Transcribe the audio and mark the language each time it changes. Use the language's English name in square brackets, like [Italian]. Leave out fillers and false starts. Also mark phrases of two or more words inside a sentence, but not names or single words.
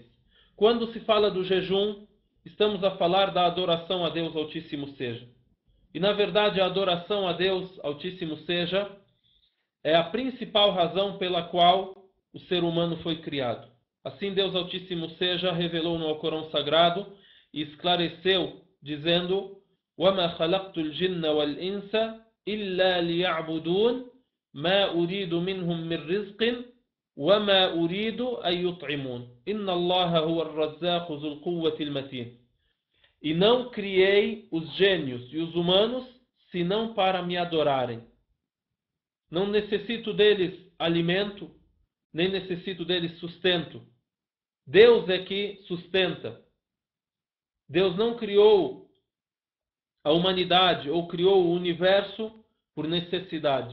[Portuguese] Quando se fala do jejum, estamos a falar da adoração a Deus Altíssimo Seja. E na verdade a adoração a Deus Altíssimo Seja é a principal razão pela qual o ser humano foi criado. Assim Deus Altíssimo Seja revelou no Alcorão Sagrado e esclareceu dizendo: [Arabic] وَمَا خَلَقْتُ الْجِنَّ وَالْإِنسَ إِلَّا لِيَعْبُدُونَ مَا أُرِيدُ مِنْهُمْ مِنْ رِزْقٍ وَمَا أُرِيدُ أَنْ يُطْعِمُونَ إِنَّ اللَّهَ هُوَ الرَّزَّاقُ ذُو الْقُوَّةِ الْمَتِينِ. [Portuguese] E não criei os gênios e os humanos senão para me adorarem. Não necessito deles alimento, nem necessito deles sustento. Deus é que sustenta. Deus não criou a humanidade ou criou o universo por necessidade.